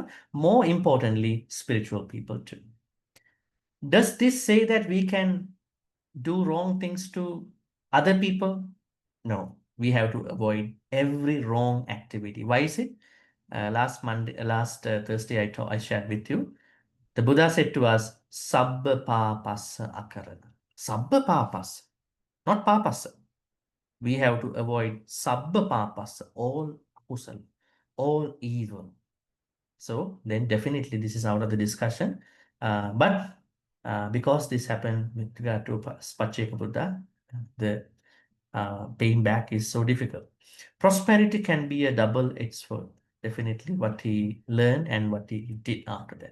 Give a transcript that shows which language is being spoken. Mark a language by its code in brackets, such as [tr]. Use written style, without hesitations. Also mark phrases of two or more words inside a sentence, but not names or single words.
[en] More importantly, spiritual people too. Does this say that we can do wrong things to other people? No, we have to avoid every wrong activity. Why is it? Last Thursday, I shared with you. The Buddha said to us, [pi] Sabba papasa akarana. Sabba papasa, [en] not papasa. We have to avoid [pi] sabba papasa, [en] all akusala, all evil. So then definitely this is out of the discussion. But because this happened with regard to Pacceka Buddha, the paying back is so difficult. Prosperity can be a double-edged sword. Definitely what he learned and what he did after that.